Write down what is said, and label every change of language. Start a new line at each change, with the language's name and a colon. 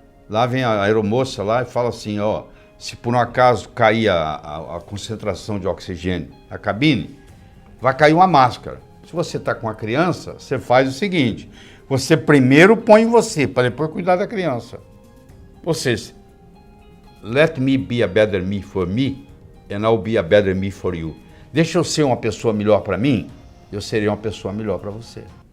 Portuguese: Lá vem a aeromoça lá e fala assim, ó, se por um acaso cair a concentração de oxigênio na cabine, vai cair uma máscara. Se você está com a criança, você faz o seguinte, você primeiro põe em você, para depois cuidar da criança. Ou seja,
English: let me be a better me for me, and I'll be a better me for you.
Portuguese: Deixa eu ser uma pessoa melhor para mim, eu serei uma pessoa melhor para você.